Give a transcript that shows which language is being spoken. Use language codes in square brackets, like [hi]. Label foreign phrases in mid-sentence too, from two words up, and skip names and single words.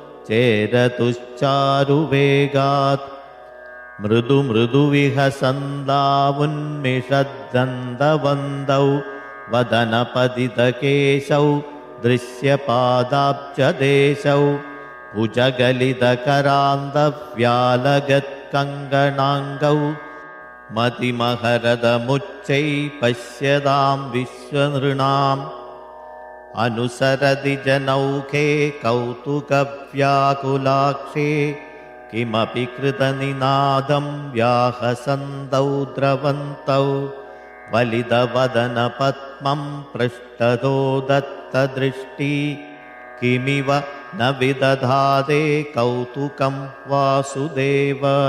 [sa] ചേരതുശ്ചാരുവേഗാത് മൃദു മൃദുവിഹസന്ദാവുന്മിഷദ്ദന്തവന്തൗ വദനപതിതകേശൗ ദൃശ്യപാദാബ്ജദേശൗ ഭുജഗലിതകരാന്തവ്യാലഗത്കങ്കണാംഗൗ മതിമഹരദമുಚ್ಚൈ പശ്യതാം വിശ്വനൃണാം अनुसरति जनौखे कौतुकव्याकुलाक्षे किमपि कृतनिनादं व्याहसन्तौ द्रवन्तौ वलितवदनपद्मं पृष्ठतो दत्तदृष्टि किमिव न विदधाते कौतुकं वासुदेव